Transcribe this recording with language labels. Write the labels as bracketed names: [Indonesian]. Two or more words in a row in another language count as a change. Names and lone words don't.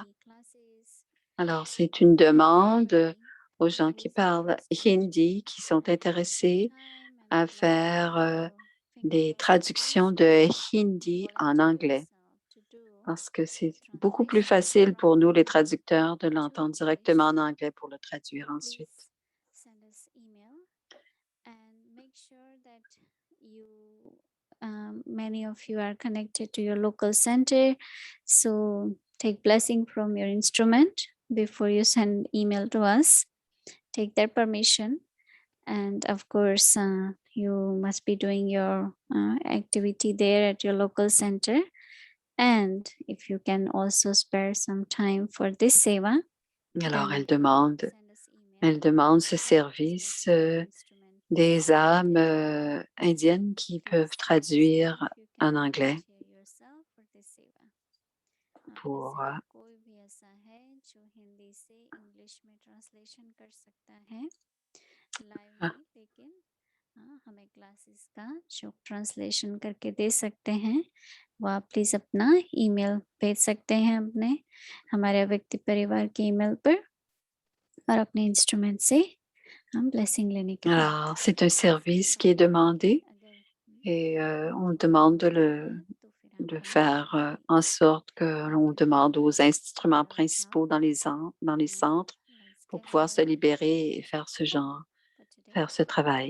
[French] Alors, c'est une demande aux gens qui parlent hindi, qui sont intéressés à faire des traductions de hindi en anglais. Parce que c'est beaucoup plus facile pour nous, les traducteurs, de l'entendre directement en anglais pour le traduire ensuite. [English] Many of you are connected to your local center, so take blessing from your instrument before you send email to us. Take their permission, and of course you must be doing your activity there at your local center. And if you can also spare some time for this seva. [French] Alors, elle demande ce service des âmes indiennes qui peuvent traduire en anglais pour [Hindi] हमें क्लासेस का जो ट्रांसलेशन करके दे सकते हैं वो आप प्लीज़ अपना ईमेल भेज सकते हैं अपने हमारे व्यक्ति परिवार के ईमेल पर और अपने इंस्ट्रूमेंट से हम ब्लेसिंग लेने के लिए [French] Alors, c'est un service qui est demandé et on demande de faire en sorte que l'on demande aux instruments principaux dans les centres pour pouvoir se libérer et faire faire ce travail.